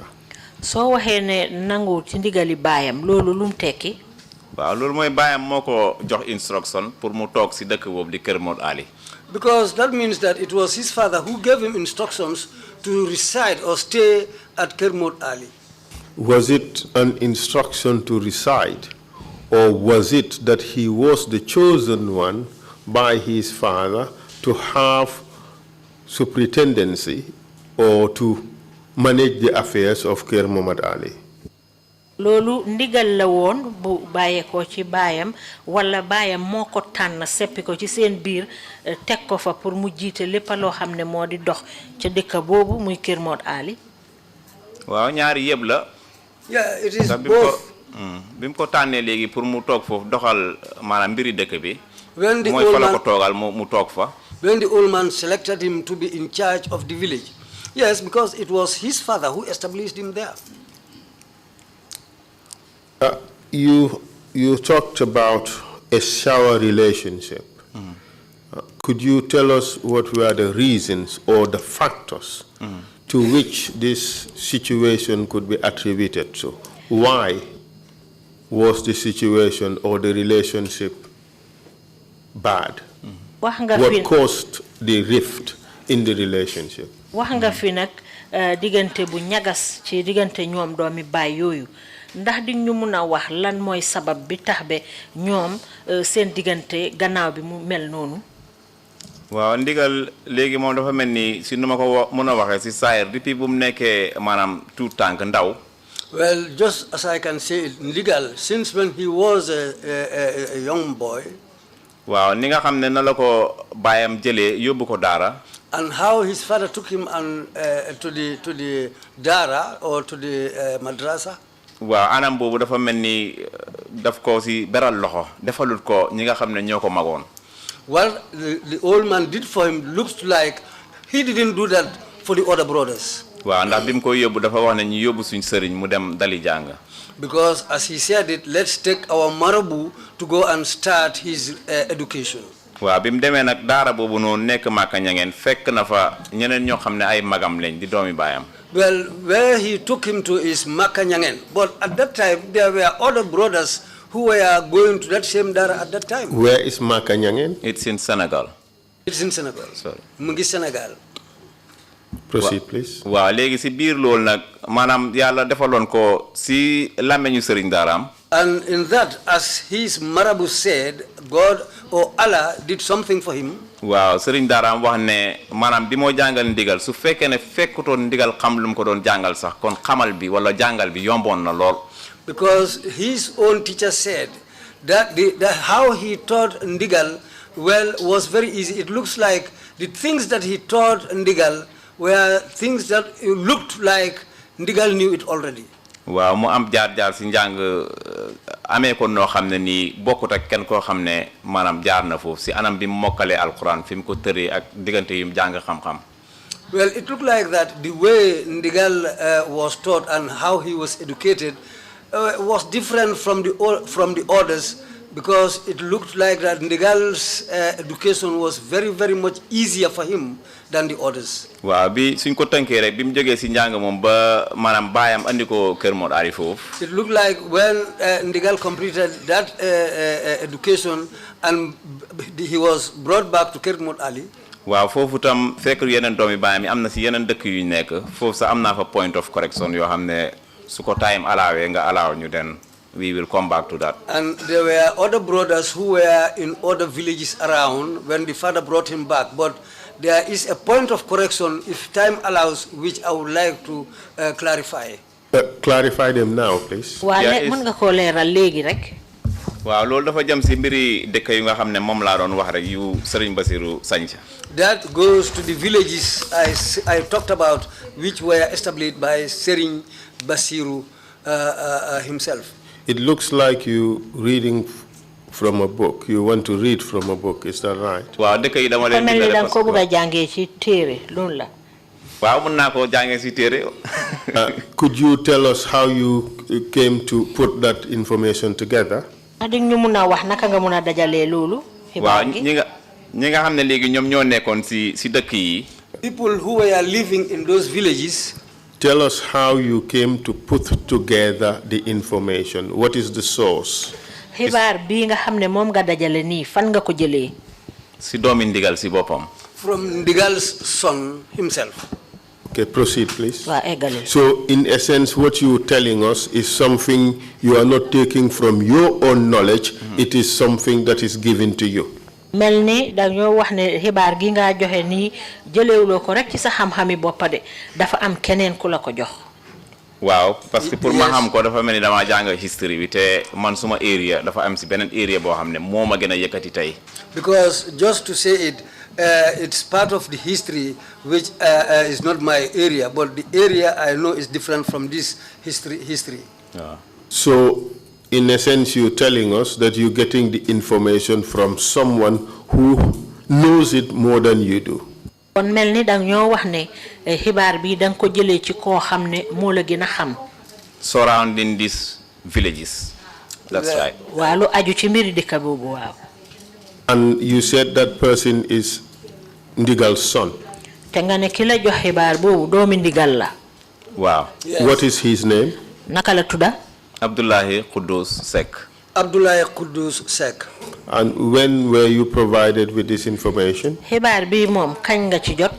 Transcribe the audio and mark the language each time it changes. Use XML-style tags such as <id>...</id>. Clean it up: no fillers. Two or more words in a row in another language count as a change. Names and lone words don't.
<wo>So waxee ne nangu ci ndigali baayam loolu lum tekki. waaw loolu mooy baayam moo ko jox</wo> <fr>instruction pour</fr> <wo>mu toog ci dëkk boobu di Kër Mod Ali.</wo> <en>Because that means that it was his father who gave him instructions to reside or stay at Kermot Ali. Was it an instruction to reside, or was it that he was the chosen one by his father to have superintendency or to manage the affairs of Kermot Ali?</en> <wo>Lolu ndigal la won bu baye ko ci bayam wala bayam moko tan seppi ko ci seen biir tek ko fa pour mu jité lepp lo xamne modi dox ci dekk bobu muy Kermot Ali. waaw ñaari yeb la.</wo> <en>Yeah, it is both.</en> <wo>bim ko tanné légui pour mu tok fofu doxal manam mbiri dekk bi.</wo> <en>When the</en> <wo>moy fa la ko togal mu tok fa.</wo> <en>When the old man selected him to be in charge of the village. Yes, because it was his father who established him there. You talked about a sour relationship. Could you tell us what were the reasons or the factors to which this situation could be attributed to? Why was the situation or the relationship bad? What caused the rift in the relationship?</en> <wo>Wax nga fi nak digante bu ñagas ci digante ñoom doomi baay yoyu ndax di ñu mëna wax lan moy sabab bi tax be ñoom seen digante gannaaw bi mu mel nonu. waaw Ndigal léegi moom dafa mel ni si nu ma ko mën a waxee si saayir depuis bu mu nekkee maanaam tout tànk ndaw.</wo> <en>Well, just as I can say it, Ndigal, since when he was a young boy.</en> <wo>waaw ni nga xam ne na la ko baayam jëlee yóbbu ko daara.</wo> <en>And how his father took him and to the dara or to the madrasa.</en> <wo>waaw anam boobu dafa mel ni daf ko si beral loxo defalut ko ñi nga xam ne ñoo ko magoon.</wo> <en>What the old man did for him looks like he didn't do that for the other brothers.</en> <wo>waaw ndax bi mu koy yóbbu dafa wax ne ñu yóbbu suñ sëriñ mu dem dali jàng.</wo> <en>Because as he said it, let's take our marabu to go and start his education.</en> <wo>waaw bi mu demee nag daara boobu noonu nekk Maka Ñangeen fekk na fa ñeneen ñoo xam ne ay magam lañ di doomi baayam.</wo> <en>Well, where he took him to is Maka Ñangeen, but at that time there were other brothers who were going to that same dara at that time. Where is Maka Ñangeen? It's in Senegal. It's in Senegal. Sorry.</en> <wo>Mu ngi Senegal.</wo> <en>Proceed, please.</en> <wo>waaw léegi si biir loolu nag maanaam yàlla defaloon ko si làmmeñu sëriñ daaraam.</wo> <en>And in that, as his marabu said, God or Allah did something for him.</en> <wo>waaw sëriñ daaraam wax ne maanaam bi moo jàngal Ndigal su fekkee ne fekkutoon Ndigal xam lu mu ko doon jàngal sax kon xamal bi wala jàngal bi yomboon na lool.</wo> <en>Because his own teacher said how he taught Ndigal, well, was very easy. It looks like the things that he taught Ndigal were things that looked like Ndigal knew it already.</en> <wo>waaw mu am jaar si njàng amee ko noo xam ne nii bokkut ak kenn koo xam ne maanaam jaar na foofu si anam bi mu mokkalee alquran fi mu ko tëree ak diggante yu mu jàng xam-xam.</wo> <en>Well, it looked like that the way Ndigal was taught and how he was educated was different from the others, because it looked like that Ndigal's education was very, very much easier for him than the others.</en> <wo>waaw bi suñ ko tënkee rek bi mu jógee si njàng moom ba maanaam baayam andi ko Kër Mor Ali foofu.</wo> <en>It looked like when Ndigal completed that education and he was brought back to Kër Mor Ali.</en> <wo>waaw foofu tam fekk yeneen doomi baayam yi am na si yeneen dëkk yu ñu nekk foofu sax am naa fa</wo> <en>point of correction</en> <wo>yoo xam ne su ko time alaawee nga alaaw ñu den</wo> <en>we will come back to that. And there were other brothers who were in other villages around when the father brought him back. But there is a point of correction, if time allows, which I would like to clarify. Clarify them now, please.</en> <wo>mën nga ko leeral léegi rek. waaw loolu dafa jëm si mbiri dëkk yu nga xam ne moom laa doon wax rek yu Serigne Bassirou Sancha.</wo> <en>That goes to the villages I talked about, which were established by Serigne Bassirou himself. It looks like you reading from a book. You want to read from a book, is that right?</en> <wo>waaw dëkk yi dama leen di mel ni ko bëgg a jàngee ci téere loolu la. waaw mën naa koo jàngee si téere.</wo> <en>Could you tell us how you came to put that information together?</en> <wo>di ñu mun a wax naka nga mun a dajalee loolu. waaw ñi nga xam ne léegi ñoom ñoo nekkoon si dëkk yi.</wo> <en>People who were living in those villages. Tell us how you came to put together the information. What is the source?</en> <wo>xibaar bii nga xam ne moom nga dajale nii fan nga ko jëlee. si doomi Ndigal si boppam.</wo> <en>From Ndigal's son himself. Okay, proceed, please.</en> <wo>waaw eggalil.</wo> <en>So, in essence, what you're telling us is something you are not taking from your own knowledge. It is something that is given to you.</en> <wo>mel ni dañoo wax ne xibaar gi nga joxe nii jëlewuloo ko rek ci sa xam-xami boppa de dafa am keneen ku la ko jox. waaw</wo> <fr>parce que pour</fr> <wo>ma xam ko dafa mel ni dama jàng history bi te man suma area dafa am si beneen area boo xam ne moo ma gën a yëkkati tey.</wo> <en>Because just to say it, it's part of the history which is not my area, but the area I know is different from this history. Yeah. So, in essence, you're telling us that you're getting the information from someone who knows it more than you do.</en> <wo>kon mel ni dang ñoo wax ne xibaar bi dang ko jëlee ci koo xam ne moo la gën a xam.</wo> <en>surrounding these villages. That's right.</en> <wo>waaw lu aju ci mbiri dëkk boobu waaw.</wo> <en>And you said that person is Ndigal's son.</en> <wo>te nga ne ki la jox xibaar boobu doomi Ndigal la. waaw.</wo> <en>What is his name?</en> <wo>naka la tudda. Abdullahi Kudus Sek. Abdullahi Kudus Sek.</wo> <en>And when were you provided with this information?</en> <wo>xibaar bi moom kañ nga ci jot.</wo>